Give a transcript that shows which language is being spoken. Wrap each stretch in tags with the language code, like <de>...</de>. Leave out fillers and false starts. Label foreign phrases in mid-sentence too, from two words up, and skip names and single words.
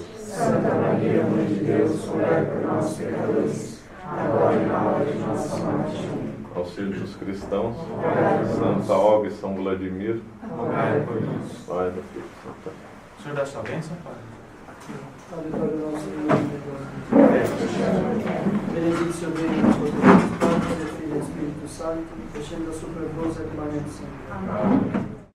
<pt>Santa Maria, Mãe de Deus, rogai por nós, pecadores, agora e na hora de nossa morte. Amém. Auxílio dos cristãos, Santa Olga e São Vladimir, Rogai por nós. Pai do Filho. O senhor dá sua bênção, Padre? A vitória do nosso</pt> <la>benedictio Dei, Patris et Filii et Spiritus Sancti, descenda super vos et manet Sancti.</la>